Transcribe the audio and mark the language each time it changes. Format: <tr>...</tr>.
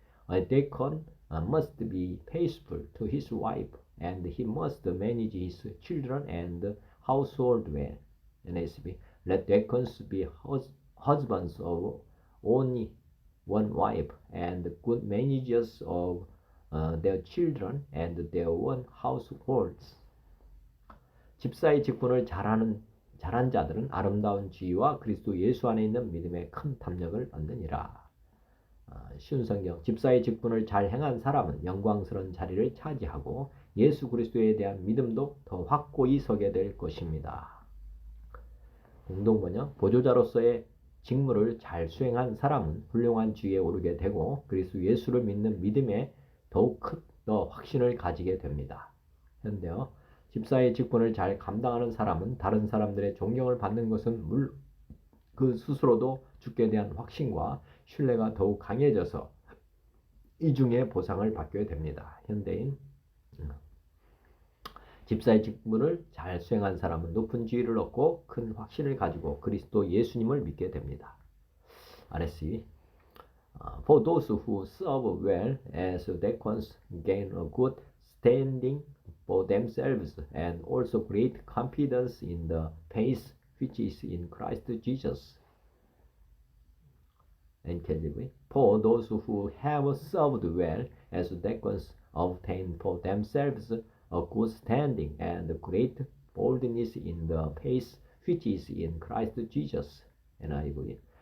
<en>A deacon must be faithful to his wife, and he must manage his children and household well. NSB. Let deacons be husbands of only one wife and good managers of their children and their own households.</en> <ko>집사의 직분을 잘한 자들은 아름다운 지위와 그리스도 예수 안에 있는 믿음의 큰 탐욕을 얻느니라. 쉬운 성경. 집사의 직분을 잘 행한 사람은 영광스러운 자리를 차지하고 예수 그리스도에 대한 믿음도 더 확고히 서게 될 것입니다. 공동번역. 보조자로서의 직무를 잘 수행한 사람은 훌륭한 지위에 오르게 되고 그리스도 예수를 믿는 믿음에 더욱 더 확신을 가지게 됩니다. 현대어. 집사의 직분을 잘 감당하는 사람은 다른 사람들의 존경을 받는 것은 그 스스로도 주께 대한 확신과 신뢰가 더욱 강해져서 이중의 보상을 받게 됩니다. 현대인. 집사의 직분을 잘 수행한 사람은 높은 지위를 얻고 큰 확신을 가지고 그리스도 예수님을 믿게 됩니다.</ko> <en>RSC. For those who serve well as deacons gain a good standing for themselves, and also great confidence in the faith which is in Christ Jesus. NKJV. For those who have served well as deacons obtain for themselves a good standing and great boldness in the faith which is in Christ Jesus. NIV.</en>